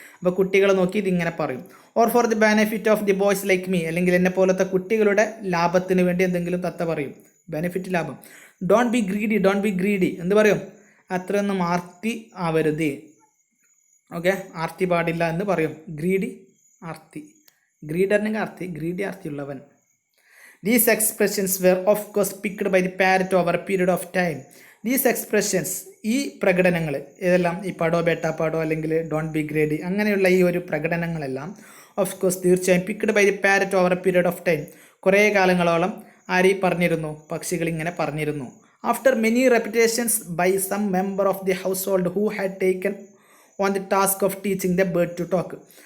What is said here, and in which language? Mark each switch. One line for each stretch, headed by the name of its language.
Malayalam: അപ്പോൾ കുട്ടികളെ നോക്കി ഇതിങ്ങനെ പറയും.
English: or for the benefit of the boys like me
Malayalam: അല്ലെങ്കിൽ എന്നെ പോലത്തെ കുട്ടികളുടെ ലാഭത്തിന് വേണ്ടി എന്തെങ്കിലും തത്ത പറയും. ബെനിഫിറ്റ്, ലാഭം.
English: don't be greedy
Malayalam: എന്ത് പറയും? അത്രയൊന്നും ആർത്തി ആവരുത്, ഓക്കെ, ആർത്തി പാടില്ല എന്ന് പറയും. ഗ്രീഡി ആർത്തി, ഗ്രീഡറിനെങ്കിൽ ആർത്തി, greedy ആർത്തിയുള്ളവൻ.
English: These expressions were of course picked by the parrot over a period of time. These expressions,
Malayalam: ഈ പ്രകടനങ്ങൾ ഏതെല്ലാം? ഈ
Hindi: പടോ ബേട്ട പടോ
Malayalam: അല്ലെങ്കിൽ
English: don't be greedy
Malayalam: അങ്ങനെയുള്ള ഈ ഒരു പ്രകടനങ്ങളെല്ലാം
English: of course
Malayalam: തീർച്ചയായും
English: picked by the parrot over a period of time
Malayalam: കുറേ കാലങ്ങളോളം ആര് പറഞ്ഞിരുന്നു? പക്ഷികൾ ഇങ്ങനെ പറഞ്ഞിരുന്നു.
English: After many repetitions by some member of the household who had taken on the task of teaching the bird to talk.